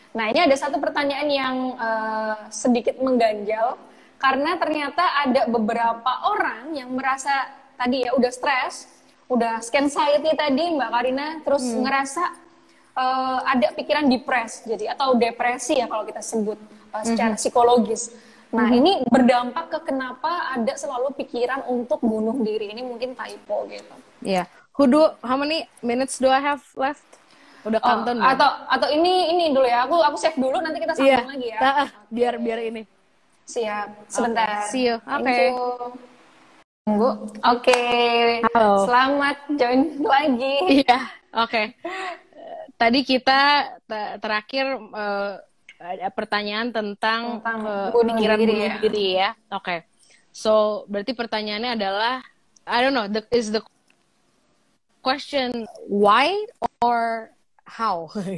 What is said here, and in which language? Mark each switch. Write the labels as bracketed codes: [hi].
[id] Nah, ini ada satu pertanyaan yang sedikit mengganjal karena ternyata ada beberapa orang yang merasa tadi ya udah stres. Udah anxiety tadi Mbak Karina, terus ngerasa ada pikiran jadi atau depresi ya kalau kita sebut secara psikologis. Nah ini berdampak ke kenapa ada selalu pikiran untuk bunuh diri. Ini mungkin typo gitu. Iya. [en] How many minutes do I have left? [id] Udah countdown atau ini dulu ya. Aku save dulu, nanti kita sambung lagi ya. Biar ini. Siap. Sebentar. [en] See you. [id] Oke. Bu, oke. Selamat join lagi. Iya, oke. Tadi kita terakhir ada pertanyaan tentang pikiran bunuh diri ya. Oke. [en] So, [id] berarti pertanyaannya adalah, [en] I don't know, is the question why or how?